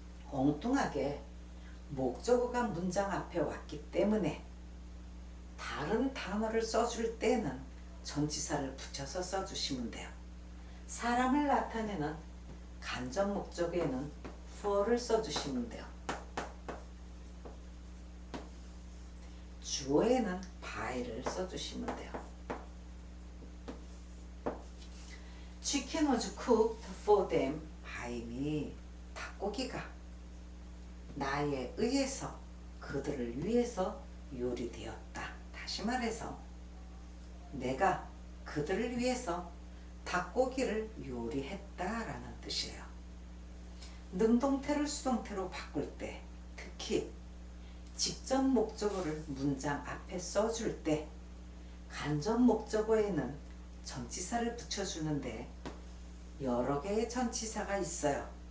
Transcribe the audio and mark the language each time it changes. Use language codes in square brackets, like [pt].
[ko] 엉뚱하게 목적어가 문장 앞에 왔기 때문에 다른 단어를 써줄 때는 전치사를 붙여서 써주시면 돼요. 사람을 나타내는 간접 목적어에는 for를 써주시면 돼요. 주어에는 by를 써주시면 돼요. [en] Chicken was cooked for them by me. [ko] 닭고기가 나에 의해서 그들을 위해서 요리되었다. 다시 말해서 내가 그들을 위해서 닭고기를 요리했다라는 뜻이에요. 능동태를 수동태로 바꿀 때 특히 직접 목적어를 문장 앞에 써줄 때 간접 목적어에는 전치사를 붙여주는데 여러 개의 전치사가 있어요.